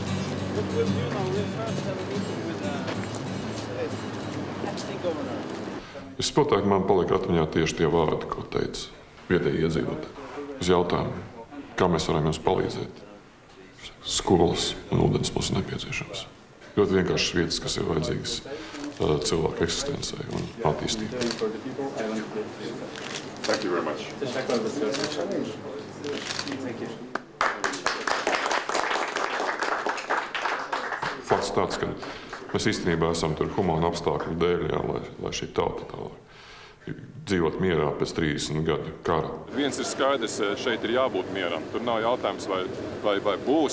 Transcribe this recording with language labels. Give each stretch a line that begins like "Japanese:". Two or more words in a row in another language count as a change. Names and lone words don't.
Latvian: Vispilgtāk man palika atmiņā tieši tie vārdi, ko teica vietēji iedzīvotāji. Uz jautājumu, kā mēs varam jums palīdzēt. Skolas un ūdens mums ir nepieciešams. Ļoti vienkāršas vietas, kas ir vajadzīgas cilvēku eksistencei un attīstībai.
English: Thank you very much.
Latvian: Fakts tāds, ka mēs īstenībā esam tur humāna apstākļu dēļ, jā, lai šī tauta tālāk dzīvot mierā pēc 30 gadu kara. Viens ir skaidrs, šeit ir jābūt mieram. Tur nav jautājums, vai būs.